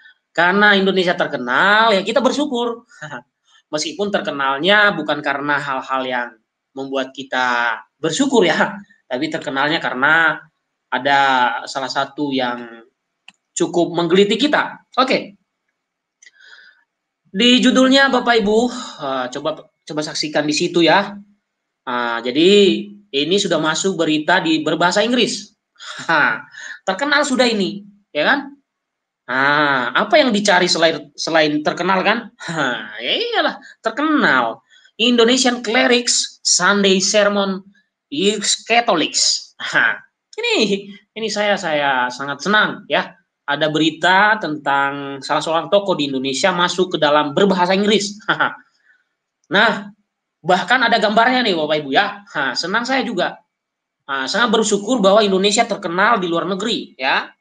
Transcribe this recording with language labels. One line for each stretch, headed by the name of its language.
Indonesian: Karena Indonesia terkenal ya kita bersyukur. Meskipun terkenalnya bukan karena hal-hal yang membuat kita bersyukur ya, tapi terkenalnya karena ada salah satu yang cukup menggelitik kita. Oke. Di judulnya Bapak Ibu, Coba saksikan di situ ya. Jadi ini sudah masuk berita di berbahasa Inggris. Terkenal sudah ini, ya kan? Apa yang dicari selain terkenal kan? Ya iyalah, terkenal.
English: Indonesian Clerics Sunday Sermon is Catholics.
Indonesian: Ini saya sangat senang ya. Ada berita tentang salah seorang tokoh di Indonesia masuk ke dalam berbahasa Inggris. Nah, bahkan ada gambarnya nih Bapak Ibu ya. Senang saya juga. Sangat bersyukur bahwa Indonesia terkenal di luar negeri ya.